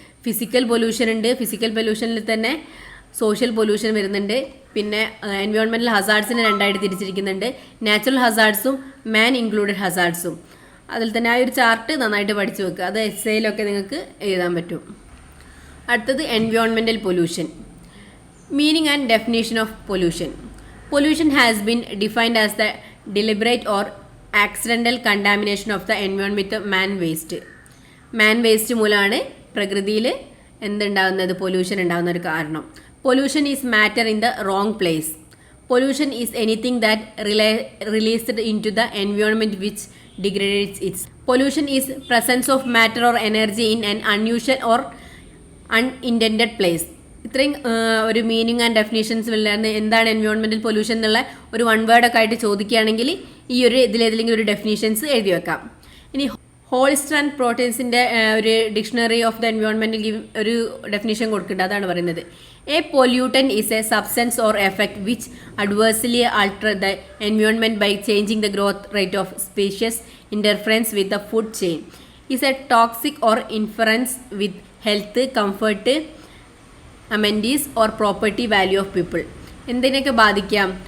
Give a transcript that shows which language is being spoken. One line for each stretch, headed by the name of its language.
Malayalam: Physical pollution ഉണ്ട്, physical പൊല്യൂഷനിൽ തന്നെ social pollution വരുന്നുണ്ട്. പിന്നെ എൻവയോൺമെൻറ്റൽ ഹസാർഡ്സിനെ 2ആയിട്ട് തിരിച്ചിരിക്കുന്നുണ്ട്, നാച്ചുറൽ ഹസാർഡ്സും മാൻ ഇൻക്ലൂഡഡ് ഹസാർഡ്സും. അതിൽ തന്നെ ആ ഒരു ചാർട്ട് നന്നായിട്ട് പഠിച്ചു വെക്കുക, അത് എസ്സേയിലൊക്കെ നിങ്ങൾക്ക് എഴുതാൻ പറ്റും. അടുത്തത് environmental pollution.
English: Meaning and definition of pollution. Pollution has been defined as the deliberate or accidental contamination of the environment with man waste.
Malayalam: Man waste മൂലമാണ് പ്രകൃതിയിൽ എന്തുണ്ടാകുന്നത്, പൊല്യൂഷൻ ഉണ്ടാകുന്ന ഒരു കാരണം.
English: Pollution is matter in the wrong place. Pollution is anything that released into the environment which degrades it. Pollution is presence of matter or energy in an unusual or unintended place.
Malayalam: ഇത്രയും ഒരു meaning and definitions വല്ലാണ്ട് എന്താണ് environmental pollution എന്നുള്ള ഒരു one വേർഡൊക്കെ ആയിട്ട് ചോദിക്കുകയാണെങ്കിൽ ഈ ഒരു ഇതിലേതെങ്കിലും ഒരു ഡെഫിനേഷൻസ് എഴുതി വെക്കാം. ഇനി ഹോളിസ്റ്റർ ആൻഡ് പ്രോട്ടീൻസിൻ്റെ ഒരു ഡിക്ഷണറി ഓഫ് ദ എൻവയോൺമെൻറ്റിൽ ഒരു ഡെഫിനേഷൻ കൊടുക്കുന്നുണ്ട്. അതാണ് പറയുന്നത്,
English: A pollutant is a substance or effect which adversely alter the environment by changing the growth rate of species, interference with the food chain, is a toxic or inference with health, comfort, amenities or property value of people.
Malayalam: എന്തിനൊക്കെ ബാധിക്കാം?